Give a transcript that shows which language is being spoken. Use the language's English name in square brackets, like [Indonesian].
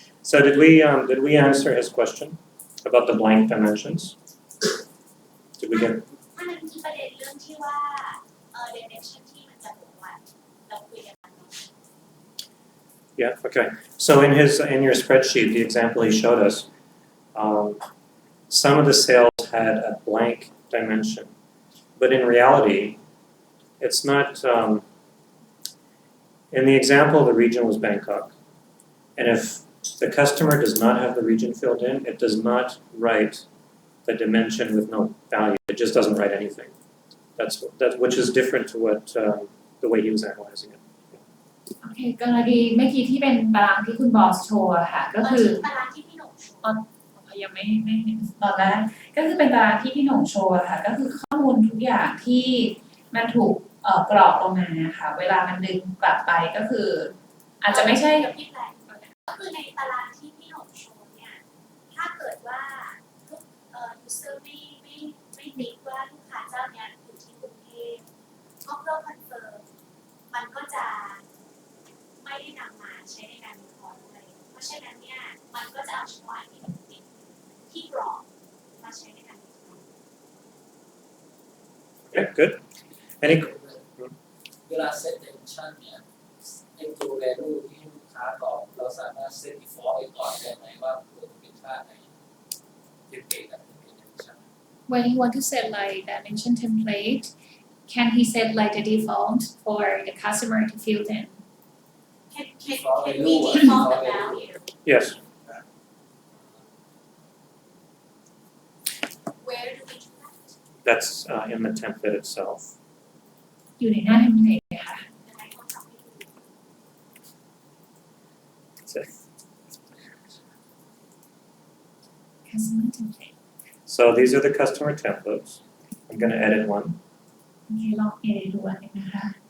[English] So did we answer his question about the blank dimensions? Did we get [Thai] ถ้านั้นคือประเด็นเรื่องที่ว่าdimension ที่มันจะบอกว่าเราคุยกัน [English] Yeah, okay. So in your spreadsheet, the example he showed us, some of the sales had a blank dimension, but in reality, it's not. In the example, the region was Bangkok, and if the customer does not have the region filled in, it does not write the dimension with no value. It just doesn't write anything. That's which is different to what the way he was analyzing it. [Thai] โอเคกรณีเมื่อกี้ที่เป็นตารางที่คุณบอสโชว์อะค่ะก็คือ ตารางที่พี่หนุ่มโชว์ ยังไม่เห็นตอนแรกก็คือเป็นตารางที่พี่หนุ่มโชว์อะค่ะก็คือข้อมูลทุกอย่างที่มันถูกกรอกลงมาค่ะเวลามันดึงกลับไปก็คือ อาจจะไม่ใช่ ก็คือในตารางที่พี่หนุ่มโชว์เนี่ยถ้าเกิดว่าลูกuser ไม่ติ๊กว่าลูกค้าเจ้าเนี้ยอยู่ที่กรุงเทพก็เพื่อคอนเฟิร์มมันก็จะไม่ได้นำมาใช้ในการวิเคราะห์เลยเพราะฉะนั้นเนี่ยมันก็จะเอาเฉพาะอันที่มันติดที่กรอกมาใช้ในการวิเคราะห์ [English] Okay, good. Any [Thai] เวลาเซตเดมิชั่นเนี่ยไอ้ตัว value ที่ลูกค้าตอบเราสามารถเซต default ไว้ก่อนได้ไหมว่าควรจะเป็นค่าไหนเทมเพลตกับเดมิชั่น [English] when you want to set like dimension template can he set like the default for the customer to fill in Can we default the value? yes. Where do we do that? That's in the template itself. [Thai] อยู่ในหน้า template ค่ะ ยังไงต้องทำให้ดู [English] That's it. customer template So these are the customer templates. I'm going to edit one. [Thai] โอเคลองดูอันนึงนะคะ